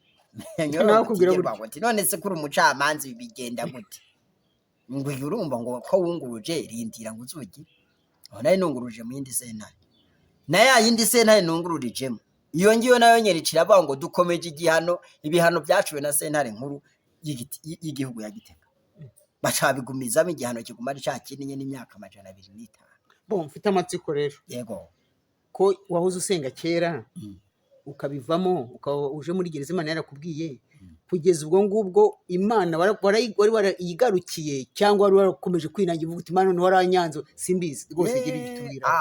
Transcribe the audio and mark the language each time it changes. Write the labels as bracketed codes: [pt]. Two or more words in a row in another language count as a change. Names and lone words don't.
[rn] none se kuri umucamanza bigenda gute ngo urumva ngo ko wunguruje rindira ngo uzugi aho nari nunguruje mu yindi sentare na ya yindi sentare nungururijemo iyo ngiyo nayo nyericira bavuga ngo dukomeje ibihano byaciwe na sentare nkuru y'igihugu ya Gitega bacabigumizamo igihano kiguma ari cyakindi nyene imyaka 205 bon mfite amatsiko rero yego ko wahoze usenga kera ukabivamo uje muri gereza Imana yarakubwiye kugeza ubwo ngubwo Imana wari warayigarukiye cyangwa wari warakomeje kwinangira uvuga uti Imana ntiwaranyanzo simbizi rwose gira igitubira